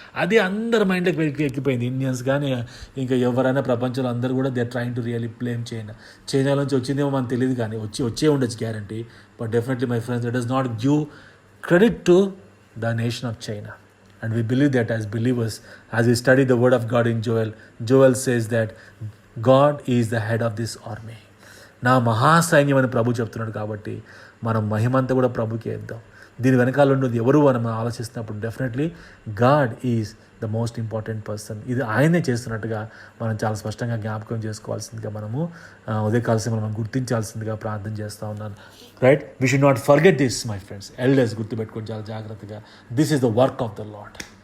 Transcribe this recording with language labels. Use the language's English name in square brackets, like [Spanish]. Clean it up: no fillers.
[Telugu] అది అందరి మైండ్లోకి ఎక్కిపోయింది. ఇండియన్స్ కానీ ఇంకా ఎవరైనా ప్రపంచంలో అందరూ కూడా [English] they trying to really blame China [Telugu] నుంచి వచ్చిందేమో మనకు తెలియదు, కానీ వచ్చే ఉండొచ్చు guarantee. [English] But definitely my friends, it does not give credit to the nation of China. And we believe that as believers, as we study the word of God in Joel says that God is the head of this army. [Telugu] నా మహాసైన్యం అని ప్రభు చెప్తున్నాడు. కాబట్టి మనం మహిమంతా కూడా ప్రభుకి ఇద్దాం. దీని వెనకాల ఉన్నది ఎవరు మనం ఆలోచిస్తున్నప్పుడు [English] Definitely God is the most important person. [Telugu] ఇది ఆయనే చేస్తున్నట్టుగా మనం చాలా స్పష్టంగా జ్ఞాపకం చేసుకోవాల్సిందిగా మనము ఉదయకాల సమయంలో మనం గుర్తించాల్సిందిగా ప్రార్థన చేస్తూ ఉన్నాను. [English] Right, we should not forget this my friends. [Telugu] Elders గుర్తుపెట్టుకొని చాలా జాగ్రత్తగా, [English] This is the work of the Lord.